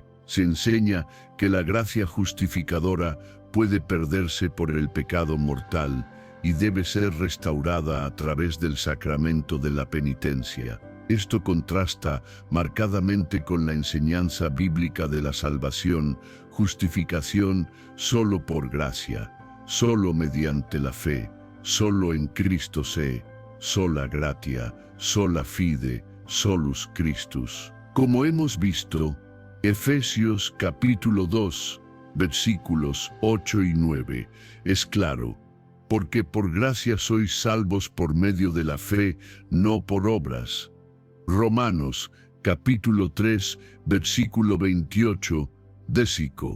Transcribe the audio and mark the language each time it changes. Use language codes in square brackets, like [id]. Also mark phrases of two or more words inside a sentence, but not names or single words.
[es] Se enseña que la gracia justificadora puede perderse por el pecado mortal y debe ser restaurada a través del sacramento de la penitencia. Esto contrasta marcadamente con la enseñanza bíblica de la salvación, justificación solo por gracia, solo mediante la fe, solo en Cristo se, [la] sola gratia, sola fide, solus Christus. [es] Como hemos visto, Efesios capítulo 2, versículos 8 y 9, es claro, porque por gracia sois salvos por medio de la fe, no por obras. Romanos capítulo 3, versículo 28, décico.